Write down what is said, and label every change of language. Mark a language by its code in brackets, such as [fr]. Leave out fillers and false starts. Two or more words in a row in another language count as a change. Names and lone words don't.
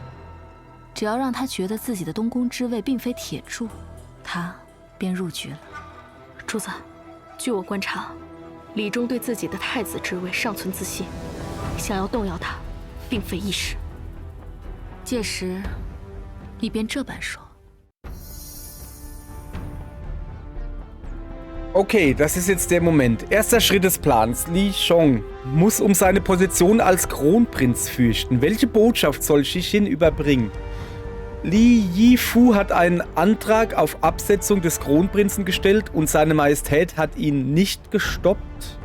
[zh] 只要让他觉得自己的东宫之位并非铁柱，他便入局了。主子，据我观察，李忠对自己的太子之位尚存自信，想要动摇他，并非易事。届时，你便这般说。 [de] Okay, das ist jetzt der Moment. Erster Schritt des Plans. Li Shong muss um seine Position als Kronprinz fürchten. Welche Botschaft soll Shixin überbringen? Li Yifu hat einen Antrag auf Absetzung des Kronprinzen gestellt und seine Majestät hat ihn nicht gestoppt.